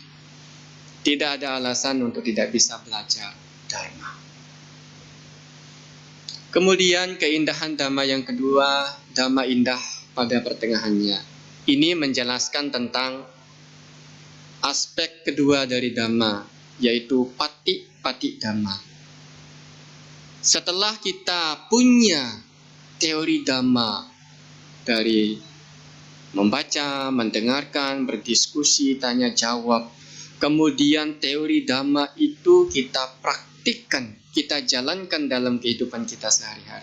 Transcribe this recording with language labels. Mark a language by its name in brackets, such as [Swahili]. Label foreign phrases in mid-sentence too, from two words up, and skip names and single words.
[Indonesian] Tidak ada alasan untuk tidak bisa belajar Dharma. Kemudian keindahan Dhamma yang kedua, Dhamma indah pada pertengahannya. Ini menjelaskan tentang aspek kedua dari Dhamma, yaitu pati-pati Dhamma. Setelah kita punya teori Dhamma dari membaca, mendengarkan, berdiskusi, tanya jawab, kemudian teori Dhamma itu kita praktikkan, kita jalankan dalam kehidupan kita sehari-hari.